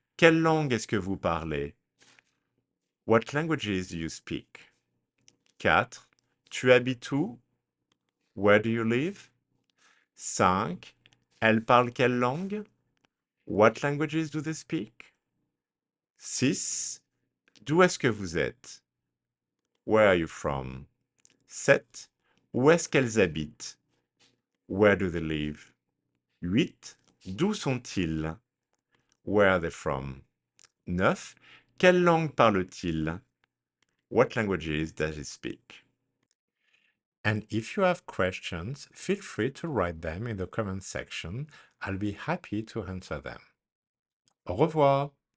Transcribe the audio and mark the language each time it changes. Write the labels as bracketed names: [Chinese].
[French] Quelle langue est-ce que vous parlez? [English] What languages do you speak? 4. [French] Tu habites où? [English] Where do you live? 5. [French] Elle parle quelle langue? [English] What languages do they speak? [French] 6. D'où est-ce que vous êtes? [English] Where are you from? [French] 7. Où est-ce qu'elles habitent? [English] Where do they live? 8. [French] D'où sont-ils? [English] Where are they from? 9. [French] Quelle langue parle-t-il? [English] What languages does he speak? And if you have questions, feel free to write them in the comment section. I'll be happy to answer them. [French] Au revoir!